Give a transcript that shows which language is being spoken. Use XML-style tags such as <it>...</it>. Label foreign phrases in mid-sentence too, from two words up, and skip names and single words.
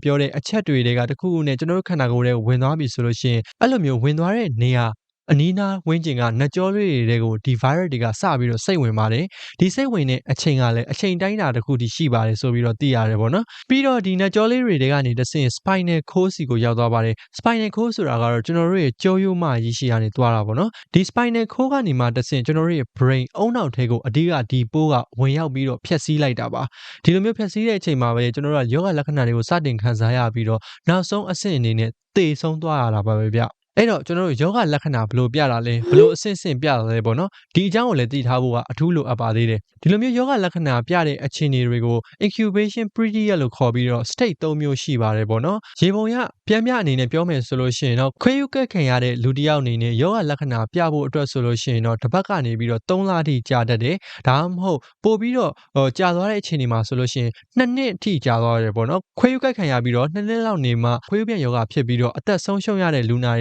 <my>ပြောတဲ့အချက်တွေကတခုခုနဲ့ကျွန်တော်တို့ခန္ဓာကိုယ်ထဲဝင်သွားပြီဆိုလို့ရှိရင်အဲ့လိုမျိုးဝင်သွားတဲ့နေရာအနီးနားဝင်းကျင်ကနှကြောလေးတွေကိုဒီ virus တွေကစပြီးတော့စိတ်ဝင်ပါတယ်ဒီစိတ်ဝင်တဲ့အချိန်ကလည်းအချိန်တိုင်းတာတစ်ခုတည်းရှိပါတယ်ဆိုပြီးတော့သိရတယ်ပေါ့နော်ပြီးတော့ဒီနှကြောလေးတွေကနေတဆင့်</my> <en>spinal cord</en> <my>စီကိုရောက်သွားပါတယ်</my> <en>spinal cord</en> <my>ဆိုတာကတော့ကျွန်တော်တို့ရဲ့ကြောရိုးမကြီးရှိကနေသွားတာပေါ့နော်ဒီ</my> <en>spinal cord</en> <my>ကနေမှတဆင့်ကျွန်တော်တို့ရဲ့ brain အုံနောက်ထဲကိုအဓိကဒီပိုးကဝင်ရောက်ပြီးတော့ဖျက်ဆီးလိုက်တာပါဒီလိုမျိုးဖျက်ဆီးတဲ့အချိန်မှာပဲကျွန်တော်တို့ကယောဂလက္ခဏာတွေကိုစတင်ခံစားရပြီးတော့နောက်ဆုံးအဆင့်အနေနဲ့သေဆုံးသွားရတာပါ ပဲဗျအဲ့တော့ကျွန်တော်တို့ယောဂလက္ခဏာဘလို့ပြတာလဲဘလို့အဆင့်ဆင့်ပြတာလဲပေါ့နော်ဒီအကြောင်းကိုလည်းသိထားဖို့ကအထူးလိုအပ်ပါသေးတယ်ဒီလိုမျိုးယောဂလက္ခ ဏာပြတဲ့အခြေအနေတွေကို</my> <en>incubation period</en> <my>လို့ခေါ်ပြီးတော့ state 3မျိုးရှိပါတယ်ပေါ့နော်ရေပုံရပြန်ပြအနေနဲ့ပြောမယ်ဆိုလို့ရှိရင်တော့ခွေးယူကက်ခံရတဲ့လူတစ်ယောက်အနေနဲ့ယောဂလက္ခဏာပြဖို့အတွက်ဆိုလို့ရှိရင်တော့တစ်ပတ်ကနေပြီးတော့3လအထိကြာတတ်တယ်ဒါမှမဟုတ်ပို့ပြီးတော့ကြာသွားတဲ့အခြေအနေမှာဆိုလို့ရှိရင်2နှစ်အထိကြာသွားရတယ်ပေါ့နော်ခွေးယူကက်ခံရပြီးတော့2နှစ်လောက်နေမှခွေးယူပြန်ယောဂဖြစ်ပြီးတော့အသက်ဆုံးရှုံးရတဲ့လူနာတွေ</my>